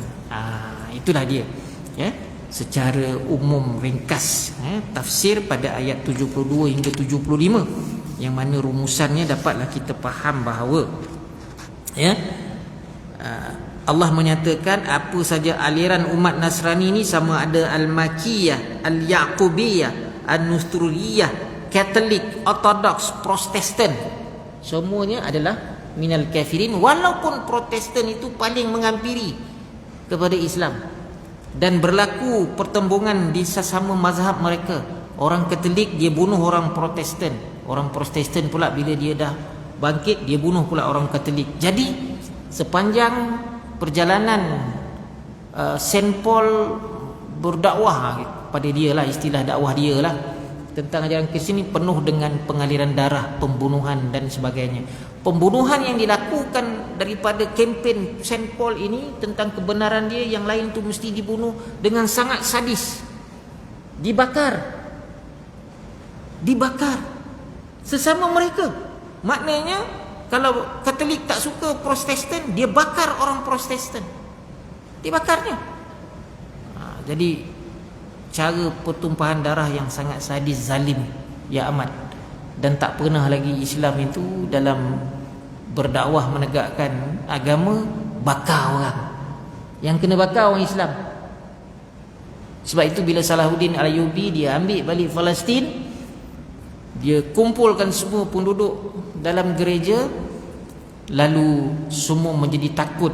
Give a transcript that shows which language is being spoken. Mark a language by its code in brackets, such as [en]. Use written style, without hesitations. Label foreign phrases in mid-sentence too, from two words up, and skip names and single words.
[ms] Itulah dia, ya, secara umum ringkas, tafsir pada ayat 72 hingga 75, yang mana rumusannya dapatlah kita faham bahawa, ya, Allah menyatakan apa saja aliran umat Nasrani ni, sama ada Al-Makiyah, Al-Yaqubiyah, An-Nusturiyah, Katolik, Ortodoks, Protestan, semuanya adalah [ar] من الكافرين. [ms] Walaupun Protestan itu paling menghampiri kepada Islam dan berlaku pertembungan di sesama mazhab mereka. Orang Katolik dia bunuh orang Protestan, orang Protestan pula bila dia dah bangkit dia bunuh pula orang Katolik. Jadi sepanjang perjalanan Saint Paul berdakwah, pada dia lah istilah dakwah dia lah, tentang ajaran Kristian ini penuh dengan pengaliran darah, pembunuhan dan sebagainya. Pembunuhan yang dilakukan daripada kempen Saint Paul ini tentang kebenaran dia, yang lain tu mesti dibunuh dengan sangat sadis. Dibakar sesama mereka. Maknanya kalau Katolik tak suka Protestan, dia bakar orang Protestan, dibakarnya. Jadi cara pertumpahan darah yang sangat sadis, zalim, ya amat. Dan tak pernah lagi Islam itu dalam berdakwah menegakkan agama bakar orang. Yang kena bakar orang Islam. Sebab itu bila Salahuddin Al-Ayyubi dia ambil balik Palestin, dia kumpulkan semua penduduk dalam gereja, lalu semua menjadi takut.